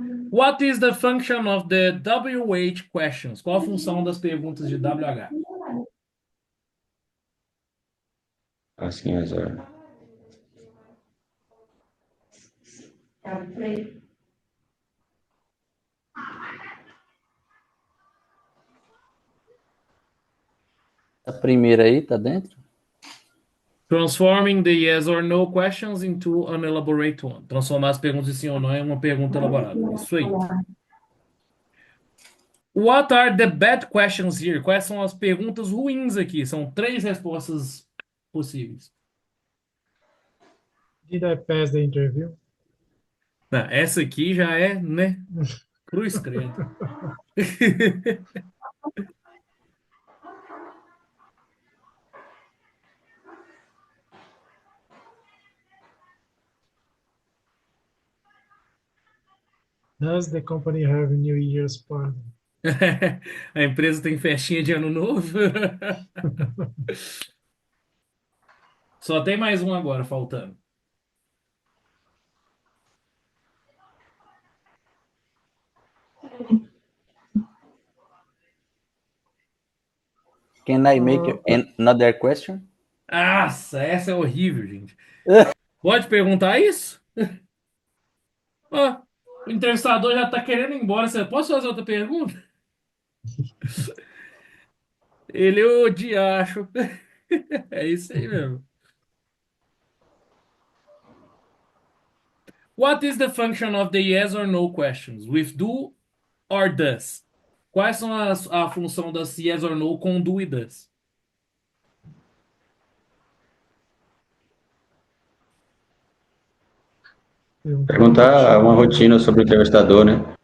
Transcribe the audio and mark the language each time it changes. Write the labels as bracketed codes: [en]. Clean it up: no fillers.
[en] What is the function of the WH questions? [pt] Qual a função das perguntas de WH? [en] asking as a [pt] A primeira aí, tá dentro? [en] Transforming the yes or no questions into an elaborate one. [pt] Transformar as perguntas de sim ou não em uma pergunta elaborada. Isso aí. [en] What are the bad questions here? [pt] Quais são as perguntas ruins aqui? São 3 respostas possíveis. [en] Did I pass the interview? [pt] Não, essa aqui já é, né? Cruz credo. [en] Does the company have a New Year's party? [pt] A empresa tem festinha de ano novo? Só tem mais um agora faltando. [en] Can I make another question? [pt] Nossa, essa é horrível, gente. Pode perguntar isso? Ó, o entrevistador já tá querendo ir embora. Você pode fazer outra pergunta? Ele é o diacho. É isso aí mesmo. [en] What is the function of the yes or no questions? With do or does? [pt] Quais são a função das [en] yes or no [pt] com do e does? perguntar uma rotina sobre o entrevistador, né?